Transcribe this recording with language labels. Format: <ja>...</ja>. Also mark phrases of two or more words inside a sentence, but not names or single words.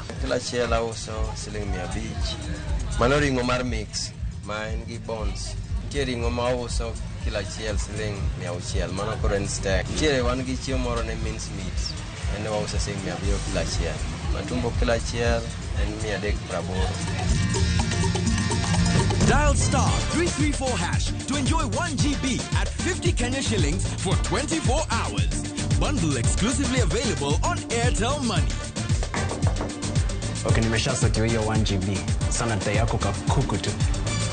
<luo>Kila achiel auso siling 500. Mano ring'o mar mix ma en gi bones. Tie ring'o ma auso kila achiel siling 600. Mano koro en steak. Tie wan gi chiemo moro ne</luo> <en>mince meat.</en> <luo>En wauso siling 700 kila achiel. Matumbo kila achiel en 380.</luo> <en>Dial star 334 hash to enjoy 1 GB at 50 Kenya shillings for 24 hours. Bundle exclusively available on Airtel Money.</en> <sw>Okay, nimesha soti hiyo 1 GB. Sana tayako kakuku tu.</sw>